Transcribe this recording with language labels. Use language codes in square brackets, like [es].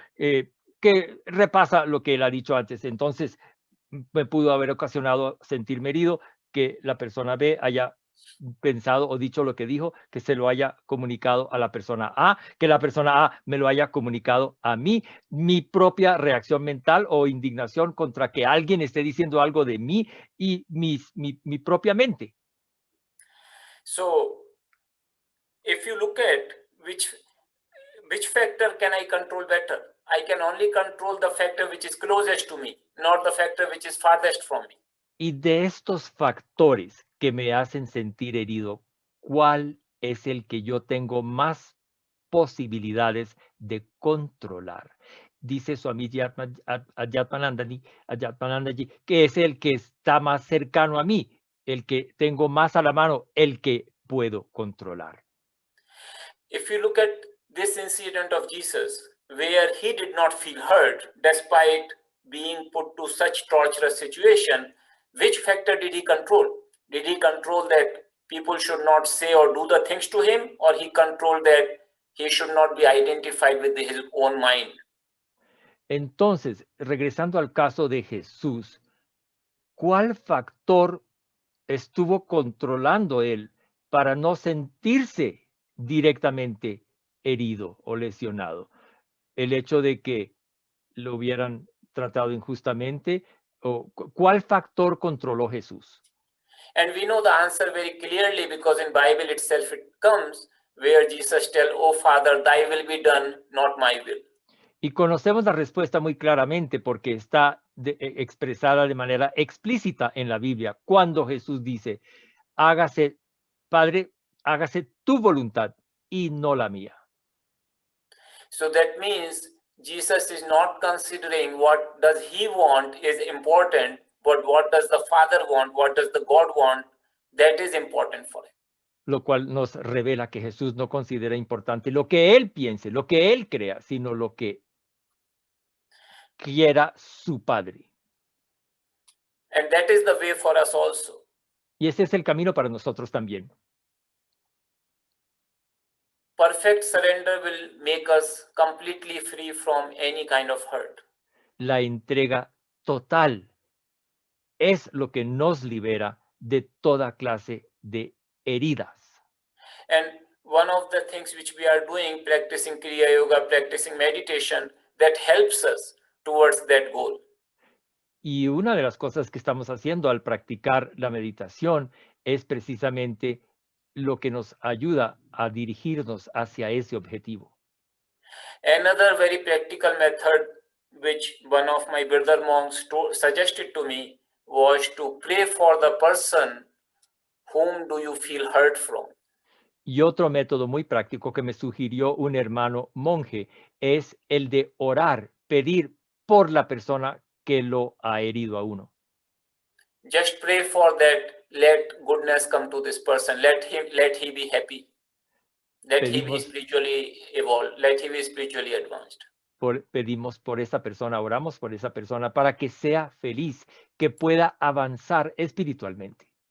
[es] Que repasa lo que él ha dicho antes. Entonces, me pudo haber ocasionado sentirme herido, que la persona B haya pensado o dicho lo que dijo, que se lo haya comunicado a la persona A, que la persona A me lo haya comunicado a mí, mi propia reacción mental o indignación contra que alguien esté diciendo algo de mí y mi propia mente. [en] So, if you look at which factor can I control better, I can only control the factor which is closest to me, not the factor which is farthest from me. [es] Y de estos factores que me hacen sentir herido, ¿cuál es el que yo tengo más posibilidades de controlar? Dice Swami Adhyatmananda, que es el que está más cercano a mí. el que tengo más a la mano, el que puedo controlar. [en] If you look at this incident of Jesus, where he did not feel hurt despite being put to such torturous situation, which factor did he control? Did he control that people should not say or do the things to him, or he controlled that he should not be identified with his own mind? [es] Entonces, regresando al caso de Jesús, ¿cuál factor estuvo controlando él para no sentirse directamente herido o lesionado? ¿El hecho de que lo hubieran tratado injustamente? ¿O cuál factor controló Jesús? [en] And we know the answer very clearly, because in Bible itself it comes where Jesus tells, "Oh Father, thy will be done, not my will." [es] Y conocemos la respuesta muy claramente porque está expresada de manera explícita en la Biblia, cuando Jesús dice, hágase, Padre, hágase tu voluntad y no la mía. [en] So that means Jesus is not considering what does he want is important, but what does the Father want, what does the God want, that is important for him. [es] Lo cual nos revela que Jesús no considera importante lo que él piense, lo que él crea, sino lo que quiera su Padre. [en] And that is the way for us also. [es] Y ese es el camino para nosotros también. [en] Perfect surrender will make us completely free from any kind of hurt. [es] La entrega total es lo que nos libera de toda clase de heridas. [en] And one of the things which we are doing, practicing Kriya Yoga, practicing meditation, that helps us towards that goal. [es] Y una de las cosas que estamos haciendo al practicar la meditación es precisamente lo que nos ayuda a dirigirnos hacia ese objetivo. [en] Another very practical method which one of my brother monks suggested to me was to pray for the person whom do you feel hurt from. [es] Y otro método muy práctico que me sugirió un hermano monje es el de orar, pedir por la persona que lo ha herido a uno. [en] Just pray for that, let goodness come to this person, let he be happy, let he be [es] Pedimos- [en] spiritually evolved, let he be spiritually advanced. [es] Pedimos por esa persona, oramos por esa persona para que sea feliz, que pueda avanzar espiritualmente.